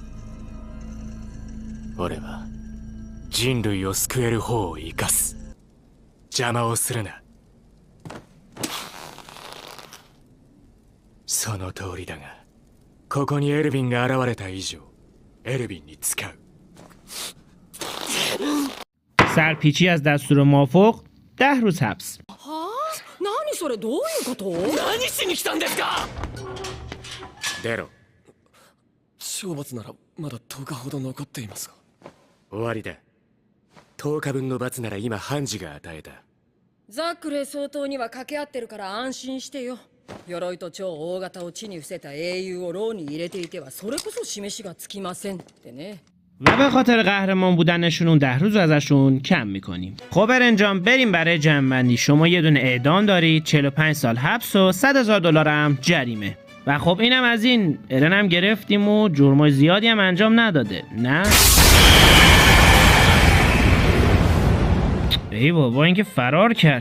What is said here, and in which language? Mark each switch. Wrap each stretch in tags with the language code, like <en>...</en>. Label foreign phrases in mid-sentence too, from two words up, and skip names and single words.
<ja>俺は人類を救える方を生かす。邪魔をするな。その通りだがここにエルヴィンが現れた以上エルヴィンに使う。</ja> <fa>سرپیچی از دستور موافق 10 روز حبس.</fa> <ja>はあ？何それどういうこと？何しに来たんですか？出ろ。懲罰ならまだ10日ほど残っていますが。終わりだ。10日分の罰なら今ハンジが与えた。ザクレ総統には掛け合ってるから安心してよ。鎧と超大型を地に伏せた英雄を牢に入れていてはそれこそ示しがつきませんってね。</ja> <fa>و به خاطر قهرمان بودنشون اون 10 روز ازشون کم میکنیم. خب ارنجام بریم برای جمع‌بندی. شما یه دونه اعدام دارید، 45 سال حبس و $100,000 هم جریمه. و خب اینم از این. ارن هم گرفتیم و جرمای زیادی هم انجام نداده. نه؟ ای بابا این که فرار کرد.</fa>